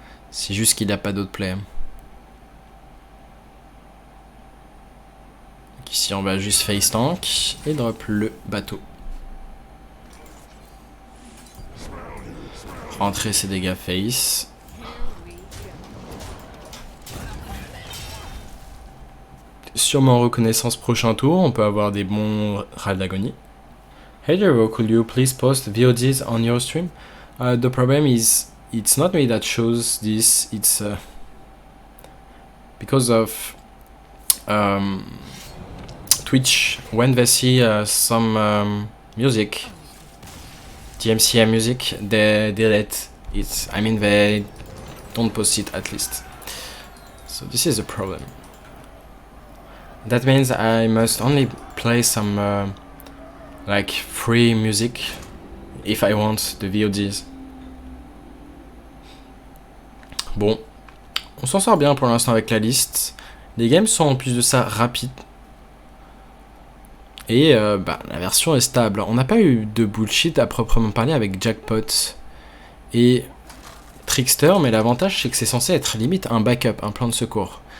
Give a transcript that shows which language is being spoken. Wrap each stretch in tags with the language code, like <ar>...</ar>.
<fr>C'est juste qu'il n'a pas d'autre play. Donc ici on va juste face tank et drop le bateau. Rentrer ses dégâts face. Sûrement reconnaissance prochain tour, on peut avoir des bons râles d'agonie.</fr> <en>Hey Jero, could you please post VODs on your stream? The problem is, it's not me that shows this, it's because of Twitch. When they see some music, DMCA music, they delete it. I mean, they don't post it at least. So this is a problem. That means I must only play some like free music if I want the VODs.</en> <fr>Bon, on s'en sort bien pour l'instant avec la liste. Les games sont en plus de ça rapides. Et la version est stable. On n'a pas eu de bullshit à proprement parler avec Jackpot et Trickster, mais l'avantage c'est que c'est censé être limite un backup, un plan de secours.</fr>